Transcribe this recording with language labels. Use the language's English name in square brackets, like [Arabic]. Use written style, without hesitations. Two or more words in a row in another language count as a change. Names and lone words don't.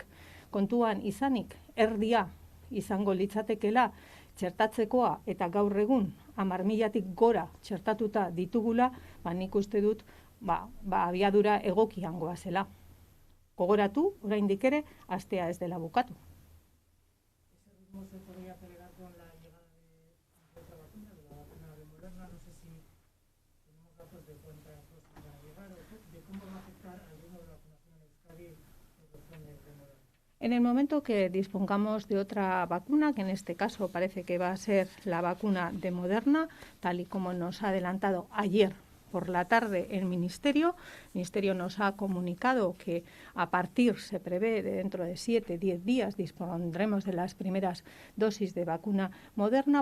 [Basque] Kontuan izanik, erdia izango litzatekela txertatzekoa eta gaur egun 10.000-tik gora txertatuta ditugula, nik uste dut abiadura egokian goazela. Gogoratu, oraindik ere, astea ez dela bukatu. [Spanish] Ese ritmo se podría acelerar con la llegada de otra vacuna, de la vacuna de Moderna. No sé si En el momento que dispongamos de otra vacuna, que en este caso parece que va a ser la vacuna de Moderna, tal y como nos ha adelantado ayer por la tarde el Ministerio nos ha comunicado que a partir, se prevé, de dentro de 7-10 días dispondremos de las primeras dosis de vacuna Moderna.